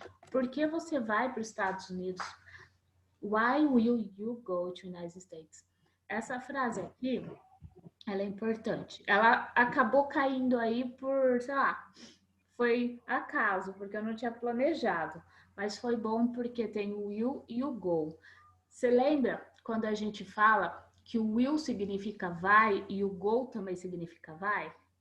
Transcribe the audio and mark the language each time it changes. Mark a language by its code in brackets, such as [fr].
[pt] Por que você vai para os Estados Unidos? [en] Why will you go to United States? [pt] Essa frase aqui, ela é importante. Ela acabou caindo aí por, sei lá, foi acaso, porque eu não tinha planejado. Mas foi bom porque tem o will e o go. Você lembra quando a gente fala que o will significa vai e o go também significa vai?